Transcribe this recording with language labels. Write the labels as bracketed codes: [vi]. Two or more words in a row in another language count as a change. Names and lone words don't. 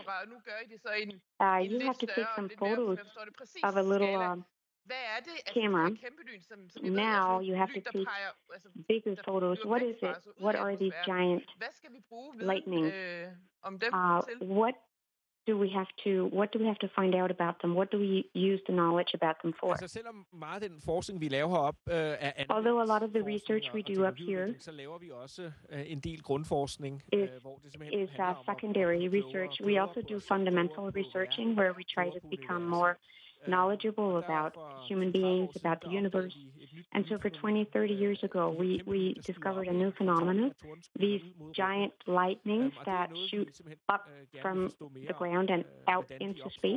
[en] You have to take some photos of a little camera. Now you have to take bigger photos. What is it? What are these giant lightning? What do we have to find out about them? What do we use the knowledge about them for? [da] Selvom meget af den forskning vi laver heroppe [en] although a lot of the research we do up here [da] så laver vi også en del grundforskning hvor det simpelthen [en] is secondary research. We also do fundamental researching where we try to become more knowledgeable about human beings, about the universe. And so for 20, 30 years ago, we discovered a new phenomenon, these giant lightnings that shoot up from the ground and out into space.